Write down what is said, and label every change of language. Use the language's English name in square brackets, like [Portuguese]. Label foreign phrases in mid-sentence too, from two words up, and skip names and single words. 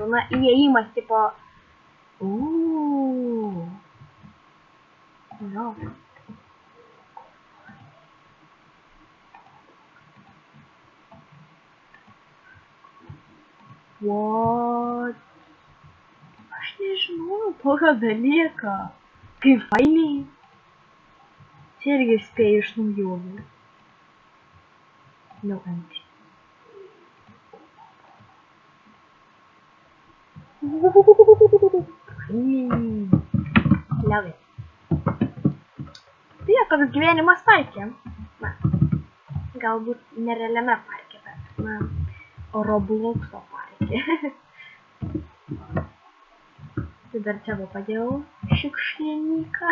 [Lithuanian] Įėjimas tipo... What? Aš nežinau tokio dalyko. Kaip fainiai. Čia irgi spėju iš naujovių. [English] No entry. Love it. [Lithuanian] Tai toks gyvenimas parke. Galbūt nerealiame parke, bet Robloxo parke. Tai dar čia padėjau šiukšlininką.